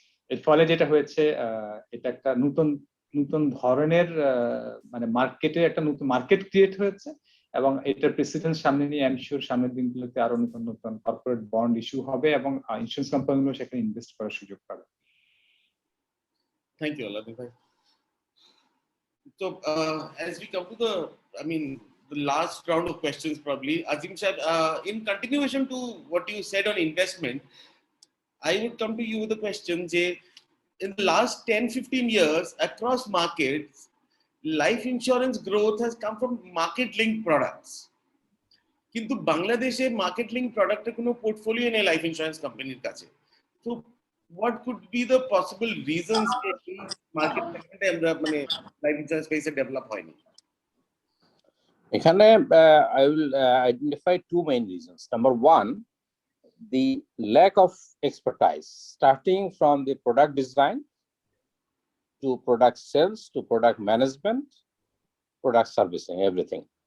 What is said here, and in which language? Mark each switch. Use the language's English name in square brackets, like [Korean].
[Bangla] এর ফলে যেটা হয়েছে, এটা একটা নতুন ধরনের মানে মার্কেটে একটা নতুন মার্কেট ক্রিয়েট হয়েছে এবং এটার প্রেসিডেন্স সামনে নিয়ে আমি শিওর সামনের দিনগুলোতে আরো নতুন নতুন কর্পোরেট বন্ড ইস্যু হবে এবং ইন্স্যুরেন্স কোম্পানিগুলো সেখানে ইনভেস্ট করার সুযোগ পাবে। [English] Thank you, Aladdin bhai. So as we come to the last round of questions, probably Azim sir, in continuation to what you said on investment, I would come to you with a question. Jay, in the last 10-15 years across markets, life insurance growth has come from market linked products. [Bangla] কিন্তু বাংলাদেশে market link প্রোডাক্টের কোনো portfolio নেই life insurance কোম্পানির কাছে। তো [English] what could be the possible reasons [Bangla] যে এই মার্কেট সেগমেন্টে আমরা মানে লাইফ ইন্স্যুরেন্স স্পেসে ডেভেলপ হয়নি? এখানে [English] I will identify two main reasons. Number one, the lack of expertise, starting from the product design to product sales to product management, product servicing, everything.